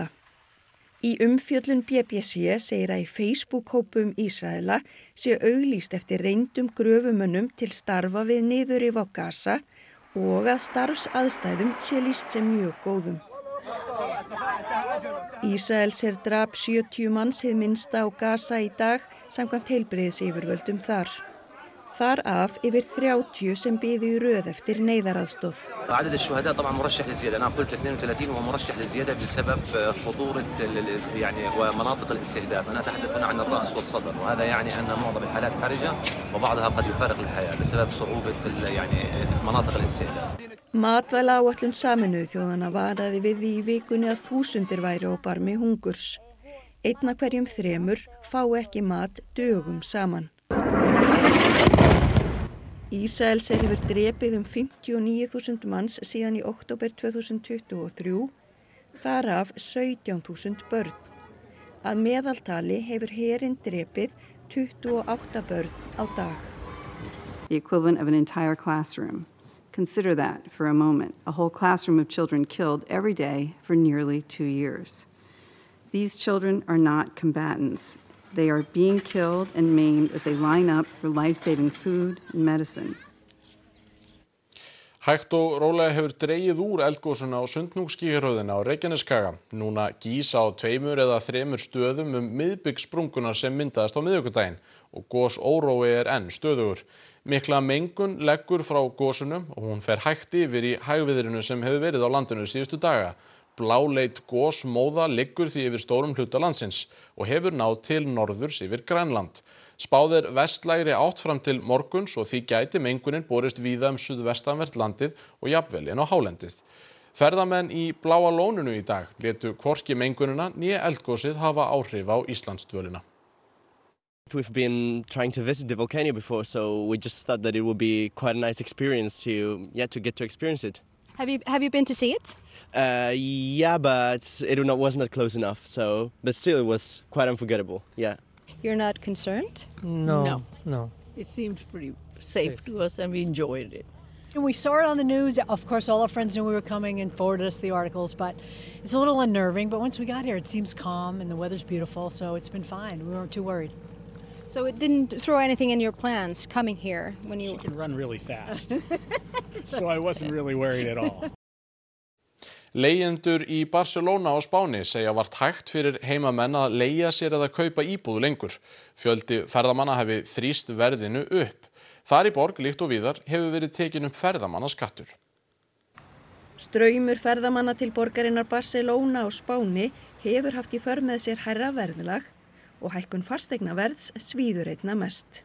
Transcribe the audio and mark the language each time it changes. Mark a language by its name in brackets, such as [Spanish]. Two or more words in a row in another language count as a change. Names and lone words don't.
[Icelandic] Í umfjöllun BBC segir að í Facebook-hópum Ísraela sé auglýst eftir reyndum gröfumönnum til starfa við niðurrif á Gaza og að starfsaðstæðum sé lýst sem mjög góðum. Ísraels her drap 70 manns hið minnsta á Gaza í dag samkvæmt heilbrigðisyfirvöldum þar. Þar af yfir 30 sem biðu í röð eftir neyðaraðstoð. [Arabic] عدد الشهداء طبعا مرشح للزيادة، أنا قلت 32 وهو مرشح للزيادة بسبب خطورة ومناطق الاستهداف، أنا أتحدث هنا عن الرأس والصدر وهذا يعني أن معظم الحالات حرجة وبعضها قد يفارق الحياة بسبب صعوبة مناطق الاستهداف. [Icelandic] Matvælaáætlun Sameinuðu þjóðanna varaði við því í vikunni að þúsundir væru á barmi hungurs. Einn af hverjum 3 fá ekki mat dögum saman. Ísraels her hefur drepið 59.000 manns síðan í október 2023, þar af 17.000 börn. Að meðaltali hefur herinn drepið 28 börn á dag. [English] The equivalent of an entire classroom. Consider that for a moment, a whole classroom of children killed every day for nearly 2 years. These children are not combatants. They are being killed and maimed as they line up for life-saving food and medicine. [Icelandic] Hægt og rólega hefur dregið úr eldgosuna á Sundhnúksgígaröðina á Reykjaneskaga. Núna gís á 2 eða 3 stöðum miðbik sprungunar sem myndaðist á miðvikudaginn og gosórói er enn stöðugur. Mikla mengun leggur frá gosinu og hún fer hægt yfir í hægviðrinu sem hefur verið á landinu síðustu daga. Bláleit gosmóða liggur því yfir stórum hluta landsins og hefur náð til norðurs yfir Grænland. Spáð er vestlægri átt fram til morguns og því gæti mengunin borist víða suðvestanvert landið og jafnvel inn á hálendið. Ferðamenn í Bláa lóninu í dag létu hvorki mengunina né eldgosið hafa áhrif á Íslandsdvölina. [English] We've been trying to visit the volcano before, so we just thought that it would be quite a nice experience to get to experience it. Have you been to see it? Yeah, but it wasn't close enough. But still, it was quite unforgettable. Yeah. You're not concerned? No. It seemed pretty safe to us, and we enjoyed it. And we saw it on the news. Of course, all our friends knew we were coming and forwarded us the articles, but it's a little unnerving. But once we got here, it seems calm and the weather's beautiful, so it's been fine. We weren't too worried. So it didn't throw anything in your plans coming here when you... She can run really fast, so I wasn't really worried at all. [Icelandic] Leigjendur í Barcelona á Spáni segja vart hægt fyrir heimamenn að leigja sér eða kaupa íbúð lengur. Fjöldi ferðamanna hafi þrýst verðinu upp. Þar í borg, líkt og víðar, hefur verið tekin upp ferðamannaskattur. Straumur ferðamanna til borgarinnar Barcelona á Spáni hefur haft í för með sér hærra verðlag og hækkun fasteignaverðs svíður einna mest.